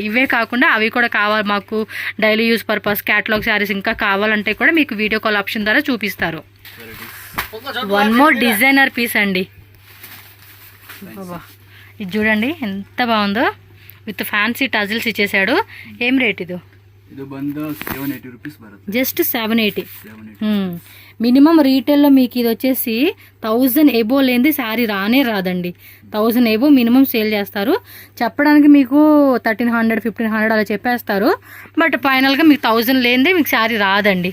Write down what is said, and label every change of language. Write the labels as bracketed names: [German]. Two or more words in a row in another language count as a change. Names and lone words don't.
[Telugu] ఇవే కాకుండా అవి కూడా కావాలి మాకు, [English] daily use purpose catalogue sarees [Telugu] ఇంకా కావాలంటే కూడా మీకు [English] video call option [Telugu] ద్వారా చూపిస్తారు. [English] one more designer piece [Telugu] అండి. ఇది చూడండి ఎంత బాగుందో. [English] with fancy tassels [Telugu] ఇచ్చేసాడు. ఏం రేట్ ఇది? [Kannada] ಇದು ಬಂದು 780 ರೂಪೀಸ್ ಬರುತ್ತೆ. [Telugu] జస్ట్ 780. 780. మినిమం రీటైల్లో మీకు ఇది వచ్చేసి 1000 ఎబో లేనిది శారీ రానే రాదండి. 1000 ఎబో మినిమం సేల్ చేస్తారు. చెప్పడానికి మీకు 1300 1500 అలా చెప్పేస్తారు, బట్ ఫైనల్గా మీకు 1000 లేనిదే మీకు శారీ రాదండి.